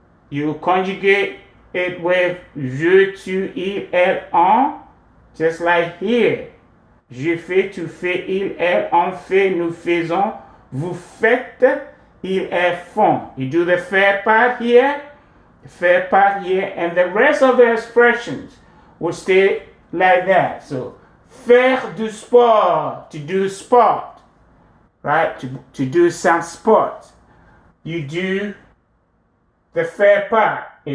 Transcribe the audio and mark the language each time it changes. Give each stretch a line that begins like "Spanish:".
English: You conjugate it with je, tu, il, elle, on, just like here.
French: Je fais, tu fais, il, elle, on fait, nous faisons, vous faites, ils, elles font.
English: You do the faire part here, the faire part here, and the rest of the expressions will stay like that. So,
French: faire du sport,
English: to do sport, right? To do some sport. You do the faire part.